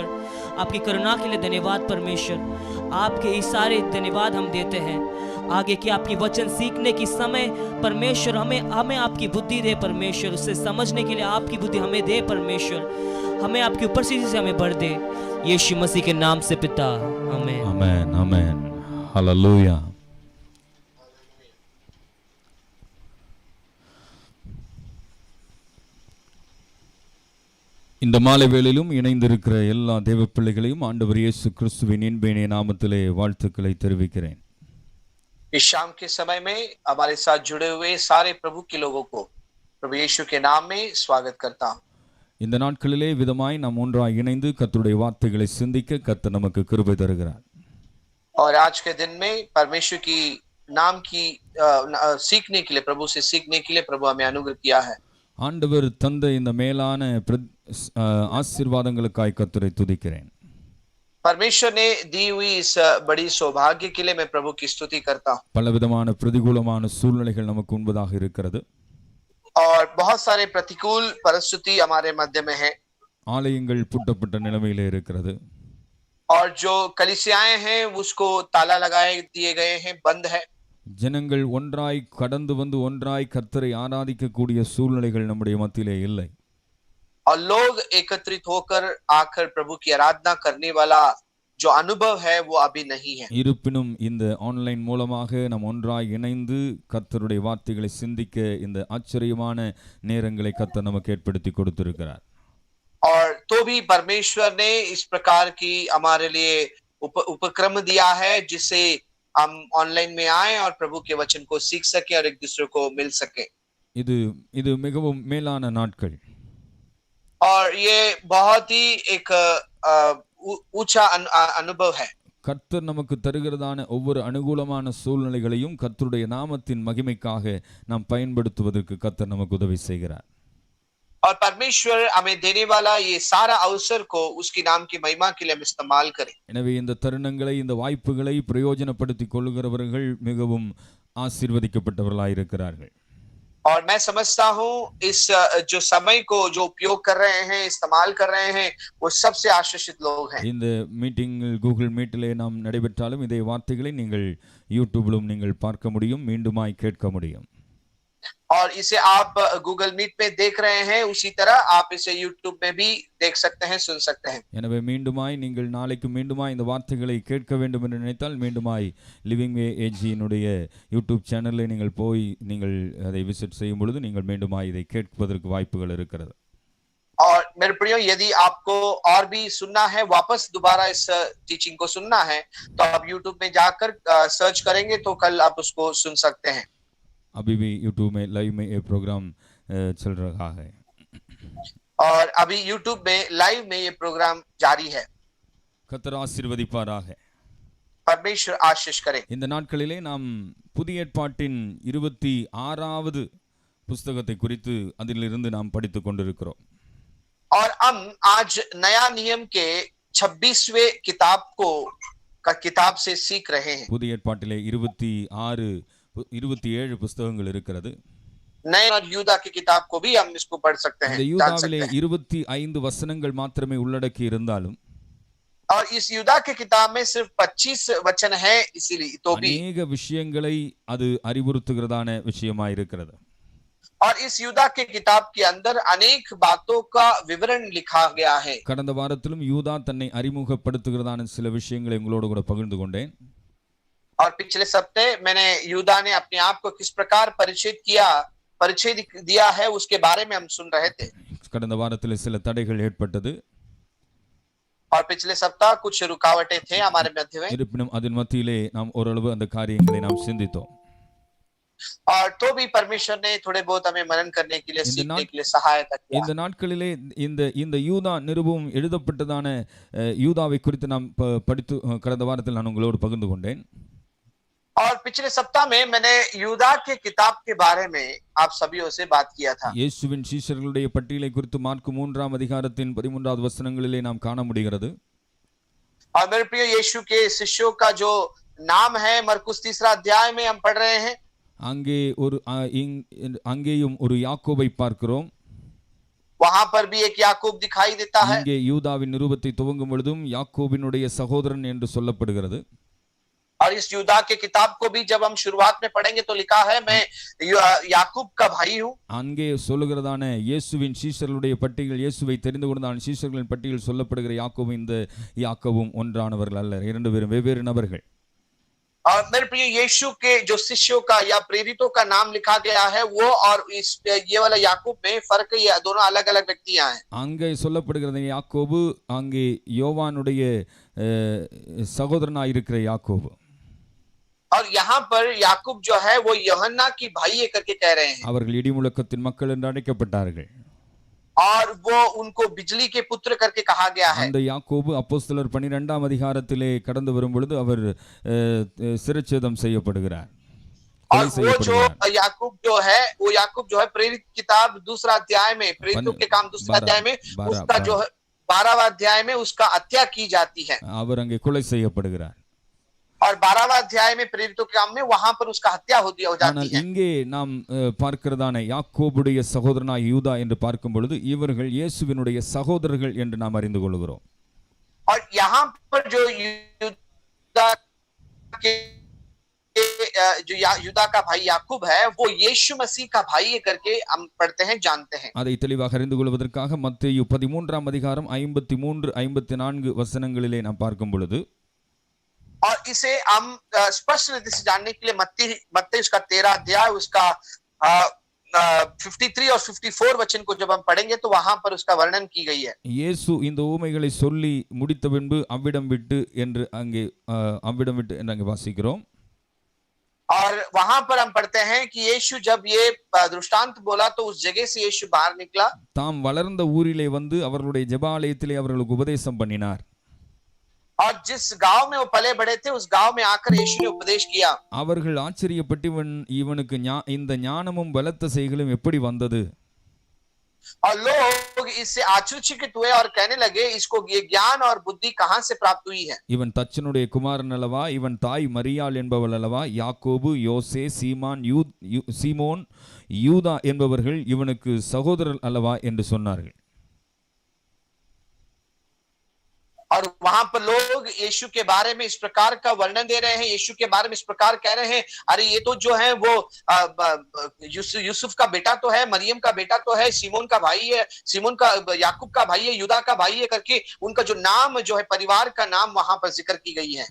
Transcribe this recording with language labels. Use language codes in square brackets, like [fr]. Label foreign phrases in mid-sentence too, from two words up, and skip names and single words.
[hi] आपकी करुणा के लिए धन्यवाद परमेश्वर। आपके ये सारे धन्यवाद हम देते हैं। आगे की आपकी वचन सीखने की समय परमेश्वर हमें आपकी बुद्धि दे परमेश्वर। उससे समझने के लिए आपकी बुद्धि हमें दे परमेश्वर। हमें आपकी उपस्थिति से हमें भर दे, यीशु मसीह के नाम से पिता, आमीन। आमेन, आमेन, हालेलूया। [ta] இந்த மாலை வேளையிலும் இணைந்திருக்கிற எல்லா தேவ பிள்ளைகளையும் ஆண்டவர் இயேசு கிறிஸ்துவின் இன்பேனிய நாமத்திலே வாழ்த்துக்களை தெரிவிக்கிறேன்। [hi] इस शाम के समय में हमारे साथ जुड़े हुए सारे प्रभु के लोगों को प्रभु यीशु के नाम में स्वागत करता हूं। [ta] இந்த நாட்களிலே விதமாய் நாம் ஒன்றாய் இணைந்து கர்த்தருடைய வார்த்தைகளை சிந்திக்க கர்த்தர் நமக்கு கிருபை தருகிறார்। [hi] और आज के दिन में परमेश्वर की नाम की सीखने के लिए, प्रभु से सीखने के लिए प्रभु हमें अनुग्रह किया है। [ta] ஆண்டவர் தந்த இந்த மேலான ஆசீர்வாதங்களுக்காய் கர்த்தரை துதிக்கிறேன்। [hi] परमेश्वर ने दी हुई इस बड़ी सौभाग्य के लिए मैं प्रभु की स्तुति करता हूं। [ta] பலவிதமான பிரதிகூலமான சூழ்நிலைகள் நமக்கு முன்பதாக இருக்கிறது। [hi] और बहुत सारे प्रतिकूल परिस्थिति हमारे मध्य में है। [ta] ஆலயங்கள் பூட்டப்பட்ட நிலைமையிலே இருக்கிறது। [hi] और जो कलीसियाएं हैं उसको ताला लगाए दिए गए हैं, बंद है। [ta] ஜனங்கள் ஒன்றாய் கடந்து வந்து ஒன்றாய் கர்த்தரை ஆராதிக்கக்கூடிய சூழ்நிலைகள் நம்முடைய மத்தியிலே இல்லை। [hi] और लोग एकत्रित होकर आकर प्रभु की आराधना करने वाला जो अनुभव है वो अभी नहीं है। [ta] இருப்பினும் இந்த ஆன்லைன் மூலமாக நாம் ஒன்றாய் இணைந்து கர்த்தருடைய வார்த்தைகளை சிந்திக்க இந்த ஆச்சரியமான நேரங்களை கர்த்தர் நமக்கு ஏற்படுத்தி கொடுத்திருக்கிறார்। [hi] और तो भी परमेश्वर ने इस प्रकार की हमारे लिए उपक्रम दिया है जिससे हम ऑनलाइन में आए और प्रभु के वचन को सीख सके और एक दूसरे को मिल सके। [ta] இது மிகவும் மேலான நாட்கள்। [hi] और ये बहुत ही एक ऊंचा अनुभव है। [ta] கர்த்தர் நமக்கு தருகிறதான ஒவ்வொரு அனுகூலமான சூழ்நிலைகளையும் கர்த்தருடைய நாமத்தின் மகிமைக்காக நாம் பயன்படுத்துவதற்கு கர்த்தர் நமக்கு உதவி செய்கிறார். [hi] और परमेश्वर हमें देने वाला ये सारा अवसर को उसकी नाम की महिमा के लिए हम इस्तेमाल करें. [ta] எனவே இந்த தருணங்களை, இந்த வாய்ப்புகளை பிரயோஜனப்படுத்திக் கொள்கிறவர்கள் மிகவும் ஆசீர்வதிக்கப்பட்டவர்களாய் இருக்கிறார்கள். [hi] और मैं समझता हूँ इस जो समय को जो उपयोग कर रहे हैं, इस्तेमाल कर रहे हैं, वो सबसे आशीषित लोग हैं. [ta] இந்த மீட்டிங்கில் கூகுள் மீட்டிலே நாம் நடைபெற்றாலும் இதே வார்த்தைகளை நீங்கள் யூடியூபிலும் நீங்கள் பார்க்க முடியும், மீண்டுமாய் கேட்க முடியும். [hi] और इसे आप गूगल मीट पे देख रहे हैं, उसी तरह आप इसे यूट्यूब में भी देख सकते हैं, सुन सकते हैं. [ta] எனவே மீண்டுமாய் நீங்கள் நாளைக்கு மீண்டுமாய் இந்த வார்த்தைகளை கேட்க வேண்டும் என்று நினைத்தால் மீண்டுமாய் லிவிங் வே ஏஜியினுடைய யூடியூப் சேனலில் நீங்கள் போய் நீங்கள் அதை விசிட் செய்யும் பொழுது நீங்கள் மீண்டுமாய் இதை கேட்பதற்கு வாய்ப்புகள் இருக்கிறது. [hi] और मेरे प्रियो, यदि आपको और भी सुनना है, वापस दोबारा इस टीचिंग को सुनना है, तो आप यूट्यूब में जाकर सर्च करेंगे तो कल आप उसको सुन सकते हैं. अभी भी यूट्यूब में लाइव में ये प्रोग्राम चल रहा है और अभी यूट्यूब में लाइव में ये प्रोग्राम जारी है. [ta] கர்த்தர் ஆசீர்வதிப்பாராக. [hi] परमेश्वर आशीष करे. [ta] இந்த நாட்களிலே நாம் புதிய ஏற்பாட்டின் 26வது புத்தகத்தை குறித்து அதிலிருந்து நாம் படித்துக் கொண்டிருக்கிறோம். [hi] और हम आज नया नियम के 26वें किताब से सीख रहे हैं. [ta] புதிய ஏற்பாட்டிலே 27 புத்தகங்கள் இருக்கிறது. [hi] नए और यूदा की किताब को भी हम इसको पढ़ सकते हैं. [ta] இந்த யூதாவிலே 25 வசனங்கள் மாத்திரமே உள்ளடக்கி இருந்தாலும் [hi] और इस यूदा के किताब में सिर्फ 25 वचन है, इसीलिए तो भी [ta] अनेक விஷயங்களை அது அறிவுறுத்துகிறதான விஷயமாய் இருக்கிறது. [hi] और इस यूदा के किताब के अंदर अनेक बातों का विवरण लिखा गया है. [ta] கடந்த வாரத்திலும் யூதா தன்னை அறிமுகப்படுத்துகிறதான சில விஷயங்களை உங்களோடு கூட பகிர்ந்து கொண்டேன். [hi] और पिछले सप्ताह मैंने यूदा ने अपने आप को किस प्रकार परिचय दिया है उसके बारे में हम सुन रहे थे. [ta] கடந்த வாரத்தில் சில தடைகள் ஏற்பட்டது. [hi] और पिछले सप्ताह कुछ रुकावटें थे हमारे मध्य में. [ta] இருப்பினும் அதன் மத்தியிலே நாம் ஓரளவு அந்த காரியங்களை நாம் சிந்தித்தோம். [hi] और तो भी परमेश्वर ने थोड़े बहुत हमें मनन करने के लिए, सीखने के लिए सहायता किया. [ta] இந்த நாட்களிலே இந்த யூதா நிருபம் எழுதப்பட்டதான யூதாவை குறித்து நாம் படித்து கடந்த வாரத்தில் நான் உங்களோடு பகிர்ந்து கொண்டேன். [hi] और पिछले सप्ताह में मैंने यूदा के किताब के बारे में आप सभी से बात किया था. [ta] இயேசுவின் சீஷர்களுடைய பட்டியலை குறித்து மார்க்கு 3ஆம் அதிகாரத்தின் 13வது வசனங்களிலே நாம் காண முடிகிறது. [hi] और मेरे प्रिय, यीशु के शिष्यों का जो नाम है मरकुस 3 अध्याय में हम पढ़ रहे हैं. [ta] அங்கேயும் ஒரு யாக்கோபை பார்க்கிறோம். [hi] वहां पर भी एक याकूब दिखाई देता है. [ta] இங்கே யூதாவின் நிருபத்தை துவங்கும் பொழுதும் யாக்கோபினுடைய சகோதரன் என்று சொல்லப்படுகிறது. [hi] और इस यूदा के किताब को भी जब हम शुरुआत में पढ़ेंगे तो लिखा है, मैं याकूब का भाई हूं. [ta] அங்கே சொல்லுகிறதான இயேசுவின் சீஷர்களுடைய பட்டியல், இயேசுவை தெரிந்து கொண்டதான சீஷர்களின் பட்டியல் சொல்லப்படுகிற யாக்கோபு இந்த யாக்கோபும் ஒன்றானவர்கள் அல்ல, இரண்டு பேரும் வெவ்வேறு நபர்கள். [hi] और मेरे प्रिय, यीशु के जो शिष्यों का या प्रेरितों का नाम लिखा गया है वो और इस ये वाला याकूब में फर्क, ये दोनों अलग अलग व्यक्तियां हैं. [ta] அங்கே சொல்லப்படுகிறது யாக்கோபு, அங்கே யோவானுடைய சகோதரனாய் இருக்கிற யாக்கோபு. [hi] और यहाँ पर याकूब जो है वो यूहन्ना की भाई करके कह रहे हैं. [ta] அவர்கள் இடிமுழக்கத்தின் மக்கள் என்று அழைக்கப்பட்டார்கள். [hi] और वो उनको बिजली के पुत्र करके कहा गया है. [ta] அந்த யாக்கோபு அப்போஸ்தலர் 12ஆம் அதிகாரத்திலே கடந்து வரும் பொழுது அவர் சிரச்சேதம் செய்யப்படுகிறார். [hi] और वो जो याकूब जो है प्रेरित किताब 2 अध्याय में, प्रेरितों के काम 2 अध्याय में उसका जो है 12वां अध्याय में उसका हत्या की जाती है. [ta] அவர் அங்கே கொலை செய்யப்படுகிறார். [hi] और 12वां अध्याय में प्रेरितों के काम में वहां पर उसका हत्या हो जाती है. [ta] இங்கே நாம் பார்க்கிறதான யாக்கோபுடைய சகோதரனாய் யூதா என்று பார்க்கும் பொழுது இவர்கள் இயேசுவினுடைய சகோதரர்கள் என்று நாம் அறிந்து கொள்கிறோம். [hi] और यहाँ पर जो यूदा का भाई याकूब है वो यीशु मसीह का भाई करके हम पढ़ते हैं, जानते हैं. [ta] அதை தெளிவாக அறிந்து கொள்வதற்காக மத்தேயு 13ஆம் அதிகாரம் 53-54 வசனங்களிலே நாம் பார்க்கும் பொழுது, [hi] और इसे हम स्पष्ट रीति से जानने के लिए मत्ती उसका 13 अध्याय उसका 53 और 54 वचन को जब हम पढ़ेंगे तो वहां पर उसका वर्णन की गई है. [ta] இயேசு இந்த ஊமைகளை சொல்லி முடித்த பின்பு அவ்விடம் விட்டு என்று அங்கே வாசிக்கிறோம். [hi] और वहां पर हम पढ़ते हैं कि यीशु जब ये दृष्टांत बोला तो उस जगह से यीशु बाहर निकला. [ta] தாம் வளர்ந்த ஊரிலே வந்து அவர்களுடைய ஜெபாலயத்திலே அவர்களுக்கு உபதேசம் பண்ணினார். [hi] और जिस गांव में वो पले बड़े थे उस गांव में आकर यीशु ने उपदेश किया। [ta] அவர்கள் ஆச்சரியப்பட்டு இவனுக்கு இந்த ஞானமும் பலத்த செய்களும் எப்படி வந்தது? [hi] और लोग इससे आश्चर्यचकित हुए और कहने लगे इसको ये ज्ञान और बुद्धि कहां से प्राप्त हुई है। [ta] இவன் தச்சனுடைய குமாரன் அல்லவா? இவன் தாய் மரியாள் என்பவள் அல்லவா? யாக்கோபு, யோசே, சீமோன், யூதா என்பவர்கள் இவனுக்கு சகோதரர் அல்லவா என்று சொன்னார்கள். [hi] और वहां पर लोग यीशु के बारे में इस प्रकार का वर्णन दे रहे हैं, यीशु के बारे में इस प्रकार कह रहे हैं, अरे ये तो जो है वो यूसुफ का बेटा तो है, मरियम का बेटा तो है, सीमोन का भाई है, सीमोन का याकूब का भाई है, यूदा का भाई है करके उनका जो नाम जो है परिवार का नाम वहां पर जिक्र की गई है।